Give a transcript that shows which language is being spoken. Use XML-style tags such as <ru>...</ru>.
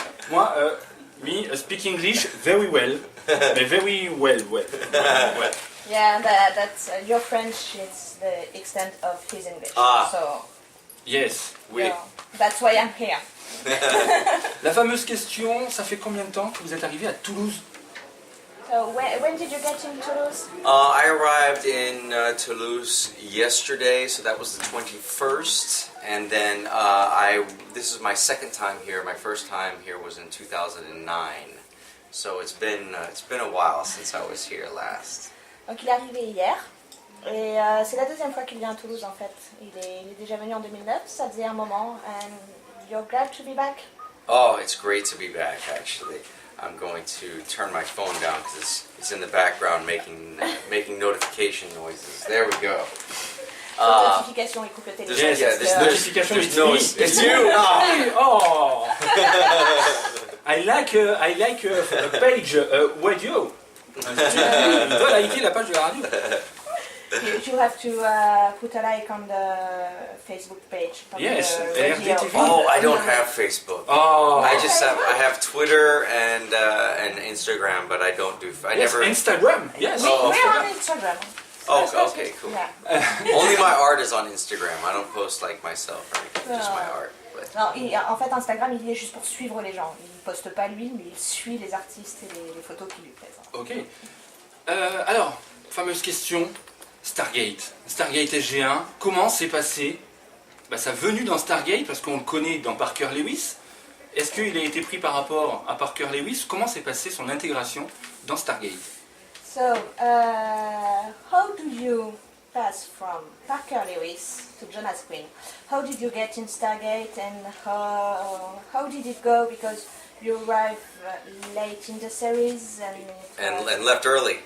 <en>Moi, me speak English very well. Very well. Yeah, that's your French is the extent of his English. So, Yes.</en> <fr>Oui.</fr> <en>so that's why I'm here.</en> <fr>La fameuse question, ça fait combien de temps que vous êtes arrivé à Toulouse?</fr> <en>So when did you get in Toulouse? I arrived in Toulouse yesterday, so that was the 21st. And then this is my second time here. My first time here was in 2009. So it's been a while since I was here last.</en> <fr>Donc il est arrivé hier. Et c'est la deuxième fois qu'il vient à Toulouse en fait. Il est déjà venu en 2009, ça faisait un moment.</fr> <en>And you're glad to be back? Oh, it's great to be back actually. I'm going to turn my phone down because it's in the background making notification noises. There we go.</en> <fr>Notification, il coupe le téléphone.</fr> <en>Yes, there's notification, it's you. Oh. I like a page radio.</en> <fr>Il doit liker la page de la radio.</fr> <en>You have to put a like on the Facebook page. Yes, LRDTV. Oh, I don't have Facebook. Oh. I have Twitter and Instagram, but I don't do. Yes, never. Instagram. Yes. We're on Instagram. Oh, okay, cool. Yeah. Only my art is on Instagram. I don't post like myself or anything, just my art. But...</en> <fr>Non, en fait, Instagram, il y est juste pour suivre les gens. Il ne poste pas lui, mais il suit les artistes et les photos qui lui plaisent. Ok. Alors, fameuse question, Stargate SG-1, comment s'est passé sa venue dans Stargate, parce qu'on le connaît dans Parker Lewis. Est-ce qu'il a été pris par rapport à Parker Lewis? Comment s'est passée son intégration dans Stargate?</fr> <en>So, how do you pass from Parker Lewis to Jonas Quinn? How did you get in Stargate and how did it go? Because you arrived late in the series and left early.</en>